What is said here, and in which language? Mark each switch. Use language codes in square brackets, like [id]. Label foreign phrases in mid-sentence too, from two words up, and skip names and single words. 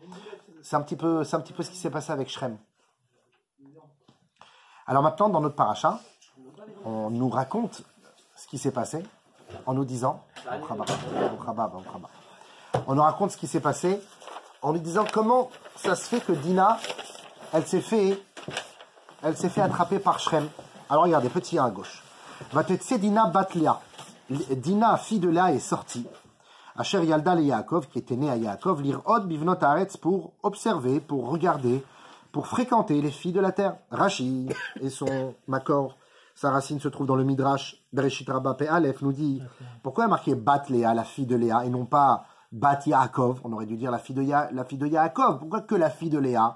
[fr] C'est un petit peu ce qui s'est passé avec Shrem. Alors maintenant dans notre paracha, on nous raconte ce qui s'est passé en nous disant, on nous raconte ce qui s'est passé en nous disant comment ça se fait que Dina elle s'est fait attraper par Shrem. Alors regardez, petit 1 à gauche. [he] ותצא דינה בת לאה. [fr] Dina, fille de Léa, est sortie. [he] אשר ילדה ליעקב, [fr] qui était né à Yaakov, [he] לראות בבנות הארץ, [fr] pour observer, pour regarder, pour fréquenter les filles de la terre. Rashi et son Makor, sa racine se trouve dans le Midrash, Bereshit Rabba Pe Aleph, nous dit, pourquoi il a marqué bat Léa, la fille de Léa, et non pas bat Yaakov? On aurait dû dire la fille de Yaakov. Pourquoi que la fille de Léa?